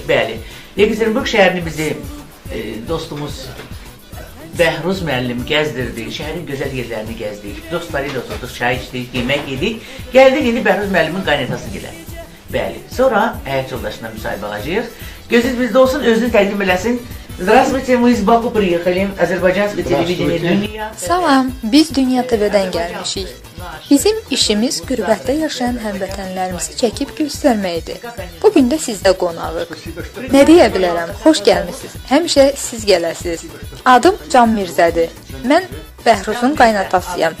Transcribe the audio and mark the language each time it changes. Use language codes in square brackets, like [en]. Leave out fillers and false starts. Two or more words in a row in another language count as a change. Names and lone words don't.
[az] Bəli, Yekaterinburq şəhərini bizi dostumuz Bəhruz müəllim gəzdirdi, şəhərin gözəl yerlərini gəzdik, dostları ilə oturduk, çay içdik, yemək yedik. Gəldik, indi Bəhruz müəllimin qaynatası gilə. Bəli, sonra həyat yoldaşına müsahibə alacağıq. Gözünüz bizdə olsun, özünü təqdim eləsin. [ru] Здравствуйте, мы из Баку приехали, Азербайджански телевизия Dünya. [az] Salam, biz Dünya TV-dən gəlmişik. Bizim işimiz qürbətdə yaşayan həmvətənlərimizi çəkib göstərməkdir. Bugün də sizdə qonağıq. Nə deyə bilərəm, xoş gəlmisiniz, həmişə siz gələsiniz. Adım Can Mirzədir, mən Bəhruzun qaynatasıyam.